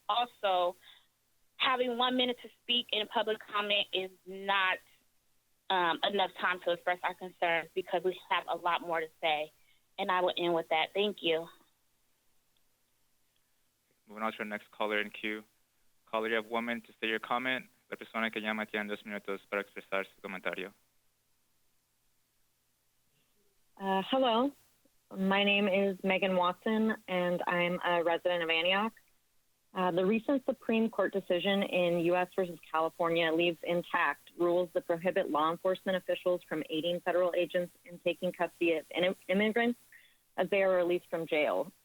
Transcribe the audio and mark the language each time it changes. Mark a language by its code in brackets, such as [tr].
[en] Also, having 1 minute to speak in public comment is not enough time to express our concerns because we have a lot more to say. And I will end with that. Thank you. Moving on to our next caller in queue. Caller, you have 1 minute to state your comment. [es] La persona que llama tiene 2 minutos para expresar su comentario. [en] Hello, my name is Megan Watson, and I'm a resident of Antioch. The recent Supreme Court decision in U.S. versus California leaves intact rules that prohibit law enforcement officials from aiding federal agents in taking custody of immigrants as they are released from jail.